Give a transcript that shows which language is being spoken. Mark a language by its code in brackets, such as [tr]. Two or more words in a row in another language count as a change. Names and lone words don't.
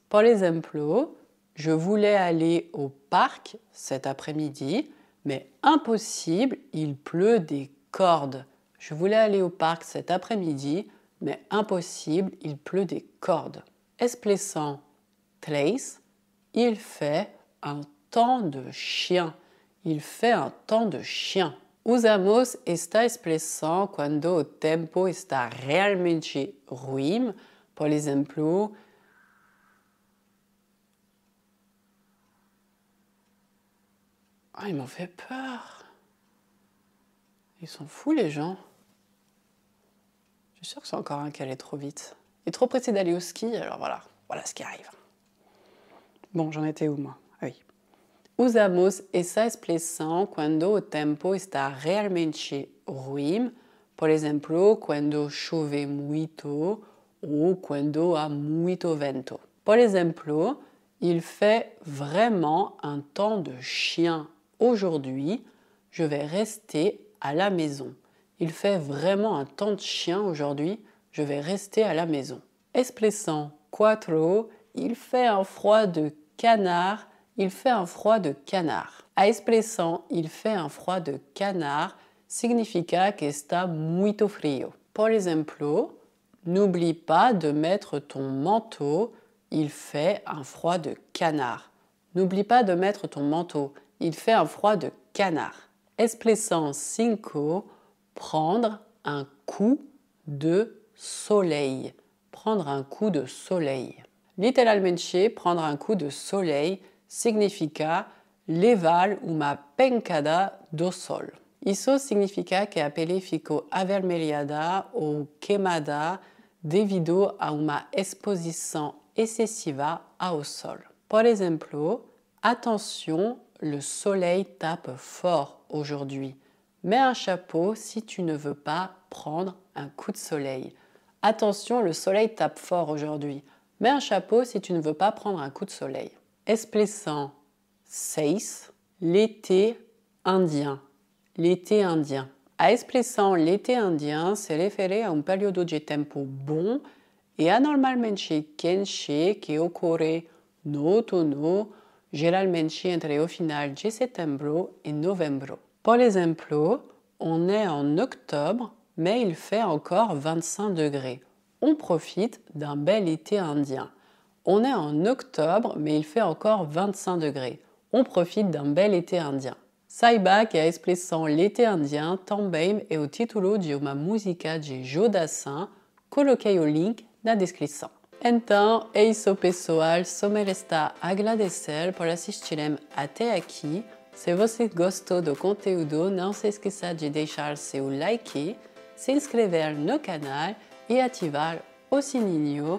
[pt] Por exemplo, [fr] je voulais aller au parc cet après-midi, mais impossible, il pleut des cordes. Je voulais aller au parc cet après-midi, mais impossible, il pleut des cordes. Expressão 3, il fait un temps de chien. il fait un temps de chien. [pt] Usamos esta expressão quando o tempo está realmente ruim. Por exemplo, [fr] ah, ils m'ont fait peur. Ils sont fous les gens. Je suis sûre que c'est encore un qui allait trop vite. Il est trop pressé d'aller au ski, alors voilà ce qui arrive. Bon, j'en étais où moi? Ah oui. [pt] Usamos essa expressão quando o tempo está realmente ruim. Por exemplo, quando chove muito ou quando há muito vento. Por exemplo, [fr] il fait vraiment un temps de chien aujourd'hui. Je vais rester à la maison. Il fait vraiment un temps de chien aujourd'hui. Je vais rester à la maison. [pt] Expressão quatro, [fr] il fait un froid de canard. Il fait un froid de canard. [pt] A expressão [fr] il fait un froid de canard [pt] significa que está muito frio. Por exemplo, [fr] n'oublie pas de mettre ton manteau. Il fait un froid de canard. N'oublie pas de mettre ton manteau. Il fait un froid de canard. [pt] Expressão cinco, [fr] prendre un coup de soleil. Prendre un coup de soleil. [pt] Literalmente, [fr] prendre un coup de soleil [pt] significa levar uma pencada do sol. Isso significa que a pele ficou avermelhada ou queimada devido a uma exposição excessiva ao sol. Por exemplo, [fr] attention, le soleil tape fort aujourd'hui. Mets un chapeau si tu ne veux pas prendre un coup de soleil. Attention, le soleil tape fort aujourd'hui. Mets un chapeau si tu ne veux pas prendre un coup de soleil. [pt] Expressão seis, [fr] l'été indien. L'été indien. [pt] A expressão [fr] l'été indien [pt] se refere a período de tempo bom e anormalmente quente que ocorre no outono, geralmente entre o final de setembro e novembro. Por exemplo, [fr] on est en octobre, mais il fait encore 25 degrés. On profite d'un bel été indien. On est en octobre, mais il fait encore 25 degrés. On profite d'un bel été indien. [pt] Saiba que a expressão [fr] l'été indien [pt] também é o título de uma música de Joe Dassin. Coloquei o link na descrição. Então, é isso pessoal. Só me resta agradecer por assistirem até aqui. Se você gostou do conteúdo, não se esqueça de deixar seu like, se inscrever no canal e ativar o sininho.